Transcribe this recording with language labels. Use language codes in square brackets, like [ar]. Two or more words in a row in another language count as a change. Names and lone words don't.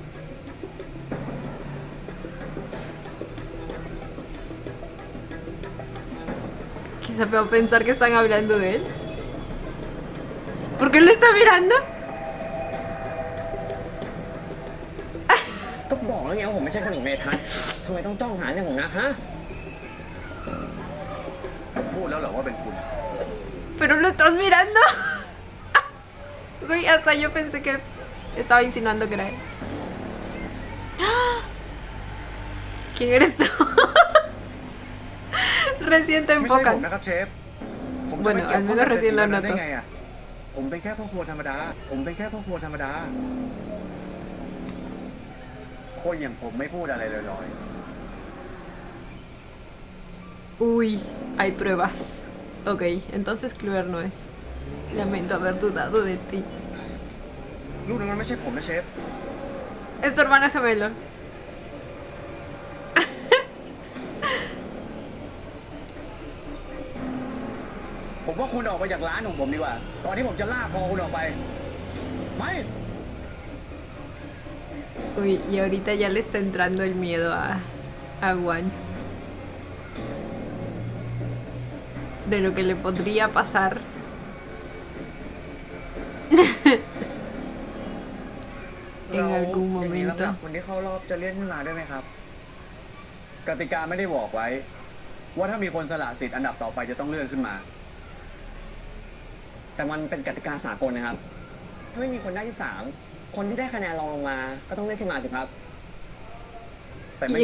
[es] Quizá puedo pensar que están hablando de él. ¿Por qué lo está mirando? [th] ก็บอกแล้วไงว่าผมไม่ใช่คนของเมทัศน์ทำไมต้องจ้องหาเรื่องของนักฮะ พูดแล้วเหรอว่าเป็นคุณ [es] Pero lo estás mirando. Güey, hasta yo pensé que estaba insinuando que era él. ¿Quién eres tú? Recién te [th] ไม่ใช่ผม [es] enfocan. [th] นะครับเชฟ ผมจะ [es] Bueno, [th] ไม่เกี่ยว [es] al [th] ข้อง [es] menos [th] กับ [es] recién lo [th] ได้ [es] noto. [th] ไงอะผมเป็นแค่พ่อครัวธรรมดา ผมเป็นแค่พ่อครัวธรรมดา คนอย่างผมไม่พูดอะไรลอย [es] Uy, hay pruebas. Ok, entonces Kluber no es. Lamento haber dudado de ti. [th] ๆลูกนั้นไม่ใช่ผมนะเชฟ [es] Es tu hermano gemelo. [th] ผมว่าคุณออกไปจากร้านของผมดีกว่า ตอนที่ผมจะลากคอคุณออกไป ไม่ [es] Uy, y ahorita ya le está entrando el miedo a Wan. De lo que le podría pasar. En algún [th] อย่างนี้ [es] momento. [th] ลำดับคนที่เข้ารอบจะเลื่อนขึ้นมาได้ไหมครับ กติกาไม่ได้บอกไว้ ว่าถ้ามีคนสละสิทธิ์อันดับต่อไปจะต้องเลื่อนขึ้นมา แต่มันเป็นกติกาสากลนะครับ ถ้าไม่มีคนได้ที่ 3 คนที่ได้คะแนนรองลงมา ก็ต้องเลื่อนขึ้นมาสิครับ แต่ไม่